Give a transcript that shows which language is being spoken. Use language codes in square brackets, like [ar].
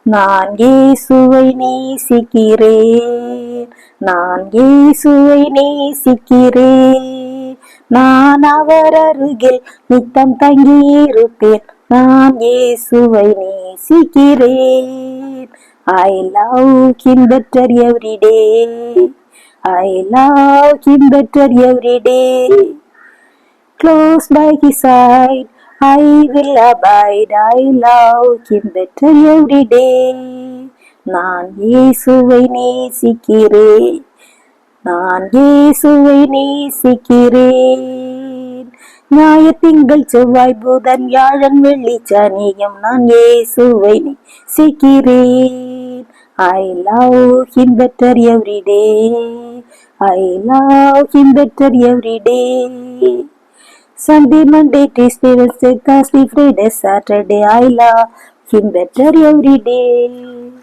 [ta] நான் இயேசுவை நேசிக்கிறேன், நான் இயேசுவை நேசிக்கிறேன், நான் அவர் அருகில் நித்தம் தங்கியிருப்பேன், நான் இயேசுவை நேசிக்கிறேன். [en] I love him better every day, I love him better every day. Close by his side, I will abide, I love him better every day. [ta] நான் இயேசுவை நேசிக்கிறேன், நான் இயேசுவை நேசிக்கிறேன். ஞாயிறு திங்கள் செவ்வாய் புதன் வியாழன் வெள்ளி சனியும் நான் இயேசுவை நேசிக்கிறேன். [en] I love him better every day, I love him better every day. Sunday, Monday, Tuesday, Wednesday, Thursday, Friday, Saturday, I love him better every day.